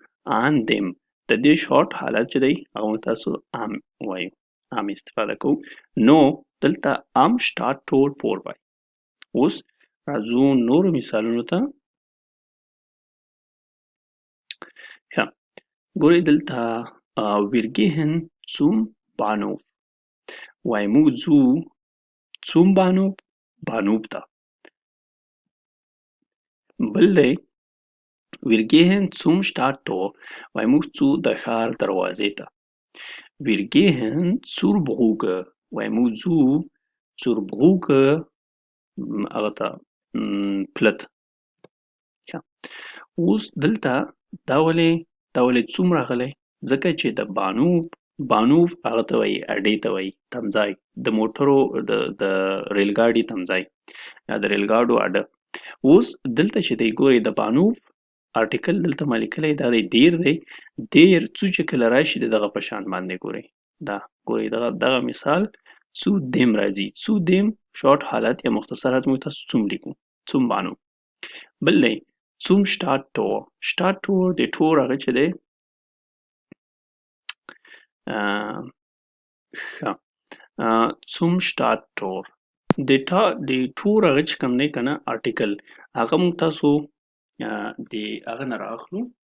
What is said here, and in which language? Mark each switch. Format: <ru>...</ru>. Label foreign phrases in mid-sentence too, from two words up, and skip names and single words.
<de>an dem</de> <ps>د دې شارټ حالت چې دی هغه موږ تاسو ام وایو ام استفاده کوو. نو دلته ام شټارټ ټول vorbei. اوس راځو نورو مثالونو ته. ښه ګورئ دلته</ps> <de>wir gehen zum Bahnhof.</de> <ps>وایي موږ ځو</ps> <de>zum Bahnhof</de> <ps>ته. بل دی</ps> <de>wir gehen zum Stadttor.</de> <ps>وایي موږ ځو د ښار دروازې ته.</ps> <de>wir gehen zur Brücke.</de> <ps>وایي موږ ځو</ps> <de>zur Brücke</de> <ps>هغه ته پلت. اوس دلته دا ولې څوم راغلی ځکه چې د بانوف هغه ته وایي اډې ته وایي تمځای د موټرو د ریل ګاډي تمځای یا د ریل ګاډو اډه. اوس دلته چې دی ګورئ د بانوف آرټیکل دلته ما لیکلی دا دی دیر دی. دیر څو چې کله راشي د دغه په شان باندې ګورئ ګورئ دغه مثال</ps> <de>zu dem</de> <ps>راځي.</ps> <de>zu dem</de> <ps>شارټ حالت یا مختصر حالت موږ تاسو څوم لیکو</ps> <de>zum Bahnhof.</de> <ps>بل دی</ps> <de>zum Stadttor. Stadttor</de> <ps>د ټور هغه چې دی</ps> <de>zum Stadttor</de> <ps>د ټور هغه چې کوم دی که نه آرټیکل هغه موږ تاسو د هغه نه رااخلو.</ps>